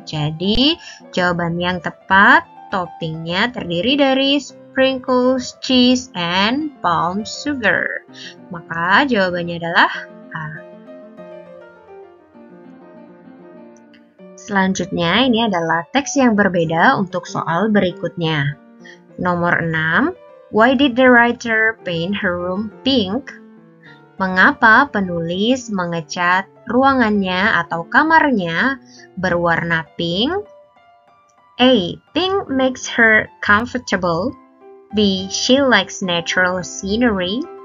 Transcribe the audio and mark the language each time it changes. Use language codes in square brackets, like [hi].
[id] Jadi, jawaban yang tepat, toppingnya terdiri dari sprinkles, cheese, and palm sugar. Maka jawabannya adalah A. Selanjutnya, ini adalah teks yang berbeda untuk soal berikutnya. Nomor 6. [en] Why did the writer paint her room pink? [id] Mengapa penulis mengecat ruangannya atau kamarnya berwarna pink? A. [en] Pink makes her comfortable. B. She likes natural scenery.